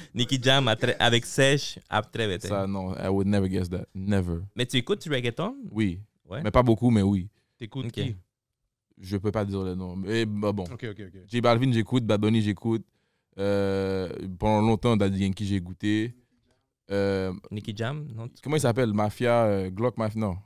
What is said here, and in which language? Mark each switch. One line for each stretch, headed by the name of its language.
French: Nicky Jam avec Sèche, Atrévete. Ça, non,
English: I would never guess that. Never.
French: Mais tu écoutes du reggaeton? Oui. Ouais. Mais pas beaucoup, mais oui. T'écoutes Ok. qui? Je peux pas dire le nom. Mais bah, bon. Ok. J Balvin, j'écoute. Bad Bunny, j'écoute. Pendant longtemps, Daddy Yankee, j'ai écouté. Nicky Jam, non? Comment il s'appelle? Mafia, Glock Mafia. Non.